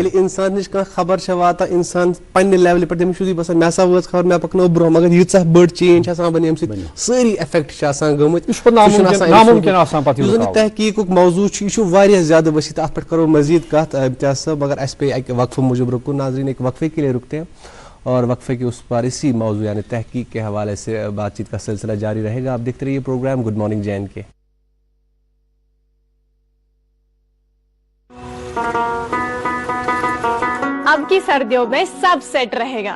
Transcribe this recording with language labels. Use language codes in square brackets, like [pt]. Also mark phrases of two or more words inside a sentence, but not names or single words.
[ks] ییٚلہِ انسان نِش کانٛہہ خبر چھےٚ واتان انسان پننہِ لیولہِ پٮ۪ٹھ تٔمِس چھُ باسان مےٚ ہسا وٲژ خبر مےٚ پکنو برونٛہہ مگر ییٖژاہ بٔڑ چینج چھِ آسان بنی ییٚمہِ سۭتۍ سٲری افیکٹ چھِ آسان گٔمٕتۍ. یہِ چھُ پتہٕ نامُمکِن آسان پتہٕ یُس زن یہِ تحقیٖقُک موضوٗع چھُ یہِ چھُ واریاہ زیادہ وسیع اتھ پٮ۪ٹھ کرو مزید کتھ امتیاز صٲب مگر اسہِ پیٚیہِ اکہِ وقفہٕ موٗجوٗب رُکُن. [ur] ناظرین ایک وقفے کے لیے رکتے ہیں اور وقفے کے اس پر اسی موضوع یعنی تحقیق کے حوالے سے بات چیت کا سلسلہ جاری رہے گا. آپ دیکھتے رہیے پروگرام گڈ مارننگ جے اینڈ کے. اب کی سردیوں میں سب سیٹ رہے گا.